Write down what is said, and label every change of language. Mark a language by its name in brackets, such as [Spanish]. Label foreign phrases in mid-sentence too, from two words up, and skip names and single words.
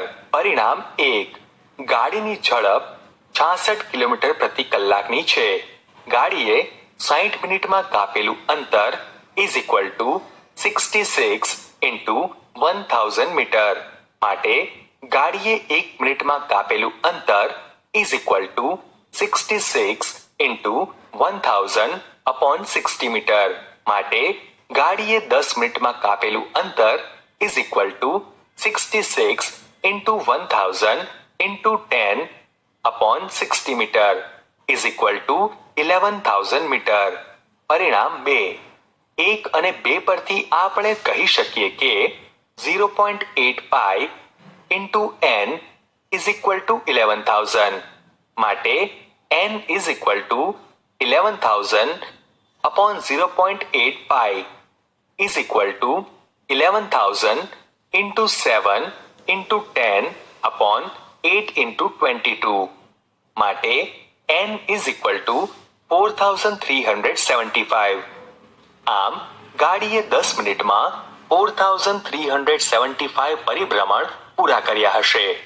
[Gujarati] પરિણામ 1. ગાડીની ઝડપ 66 કિલોમીટર પ્રતિ કલાકની છે. ગાડીએ 60 મિનિટમાં કાપેલું અંતર [English] is equal to 66 into 1000 metre. [Gujarati] માટે ગાડીએ 1 મિનિટમાં કાપેલું અંતર [English] is equal to 66 into 1000/60 [Gujarati] મીટર. માટે ગાડીએ 10 મિનિટમાં કાપેલું અંતર [English] is equal to 66 into 1000 into 10/60 [Gujarati] મીટર [English] is equal to 11000 [Gujarati] મીટર. પરિણામ 2. 1 અને 2 પરથી આપણે કહી શકીએ કે 0.8 પાઈ [English] into n is equal to 11,000. [Gujarati] માટે [English] n is equal to 11,000 upon 0.8 pi is equal to 11,000 into 7 into 10 upon 8 into 22. માટે n is equal to 4,375. [Gujarati] આમ ગાડીએ 10 મિનિટમાં 4,375 પરિભ્રમણ પૂરા કર્યા હશે.